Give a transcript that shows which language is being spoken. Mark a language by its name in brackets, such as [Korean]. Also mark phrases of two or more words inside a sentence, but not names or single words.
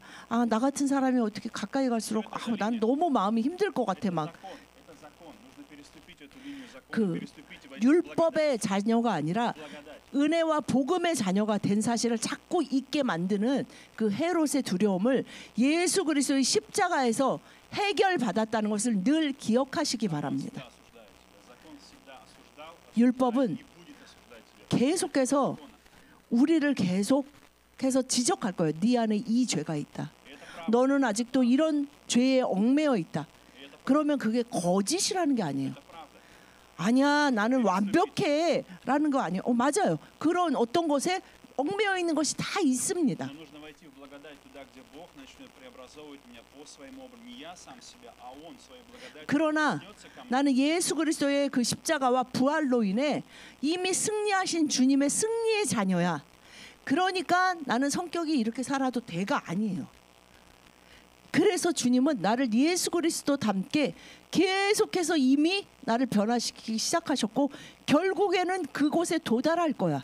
[Korean] 나 같은 사람이 어떻게 가까이 갈수록 난 너무 마음이 힘들 것 같아 막. [Russian] Это закон. Нужно переступить эту линию закона, 그 переступить и войти в [Korean] 율법의 자녀가 아니라 [Russian] благодать. [Korean] 은혜와 복음의 자녀가 된 사실을 자꾸 잊게 만드는 그 헤롯의 두려움을 예수 그리스도의 십자가에서 해결받았다는 것을 늘 기억하시기 바랍니다. [Russian] Всегда осуждает тебя. Закон всегда осуждал, [Korean] 율법은 [Russian] и будет осуждать тебя. [Korean] 계속해서 우리를 계속해서 지적할 거예요. 네 안에 이 죄가 있다. [Russian] И это правда. [Korean] 너는 아직도 이런 죄에 얽매여 있다. 그러면 그게 거짓이라는 게 아니에요. [Russian] Это правда. [Korean] 아니야, 나는 완벽해라는 거 아니에요. 맞아요. 그런 어떤 것에 얽매여 있는 것이 다 있습니다. [Russian] Но нужно войти в благодать туда, где Бог начнет преобразовывать меня по своему образу. Не я сам себя, а Он своей благодатью [Korean] 그러나 [Russian] коснется ко мне. [Korean] 나는 예수 그리스도의 그 십자가와 부활로 인해 이미 승리하신 주님의 승리의 자녀야. 그러니까 나는 성격이 이렇게 살아도 돼가 아니에요. 그래서 주님은 나를 예수 그리스도 닮게 계속해서 이미 나를 변화시키기 시작하셨고 결국에는 그곳에 도달할 거야.